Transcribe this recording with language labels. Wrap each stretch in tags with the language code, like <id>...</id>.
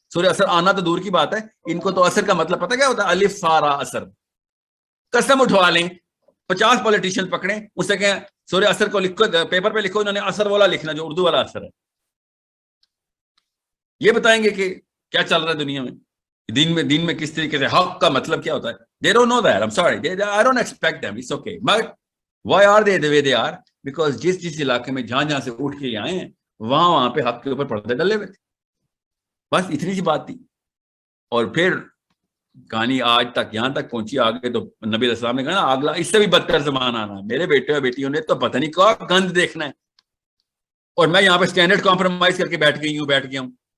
<ur>سورہ اثر آنا تو دور کی بات ہے، ان کو تو اثر کا مطلب پتہ کیا ہوتا ہے؟ الف سارا اثر. قسم اٹھوا لیں 50 پولیٹیشین پکڑیں، اس سے کہیں سورہ اثر کو لکھو، پیپر پہ لکھو، انہوں نے اثر والا لکھنا جو اردو والا اثر ہے. یہ بتائیں گے کہ کیا چل رہا ہے دنیا میں, دین میں کس طریقے سے حق کا مطلب کیا ہوتا ہے.</ur> <en>They don't know that. I'm sorry. I don't expect them. It's okay. But why are they the way they are?</en> <ur>Because جس علاقے میں جہاں سے اٹھ کے آئے ہیں وہاں پہ حق کے اوپر پردے ڈلے ہوئے تھے. بس اتنی سی بات تھی. اور پھر کہانی آج تک یہاں تک پہنچی. آگے تو نبی علیہ السلام نے کہا نا اگلا اس سے بھی بدتر زمانہ آنا. میرے بیٹے اور بیٹیوں نے تو پتہ نہیں کیا گند دیکھنا ہے, اور میں یہاں پہ اسٹینڈرڈ کمپرومائز کر کے بیٹھ گیا ہوں.</ur>